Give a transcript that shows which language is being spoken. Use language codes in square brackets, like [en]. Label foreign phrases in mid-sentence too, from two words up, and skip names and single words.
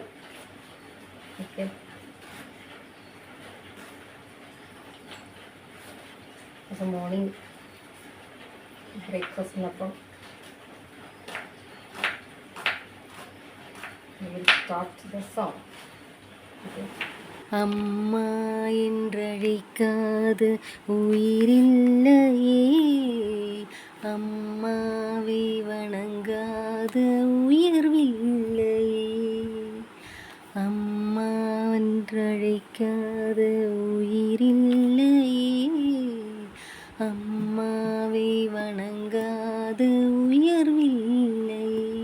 [ml] ഓക്കെ, അപ്പം മോർണിംഗ് ബ്രേക്ക്ഫാസ്റ്റിനപ്പം [en] start the song. [ta] ഓക്കെ, അമ്മ என்றழைக்காது உயிரில்லையே, அம்மாவை வணங்காத உயர்வில்லையே, அம்மா என்றழைக்காத உயிரில்லையே, அம்மாவை வணங்காத உயர்வில்லையே.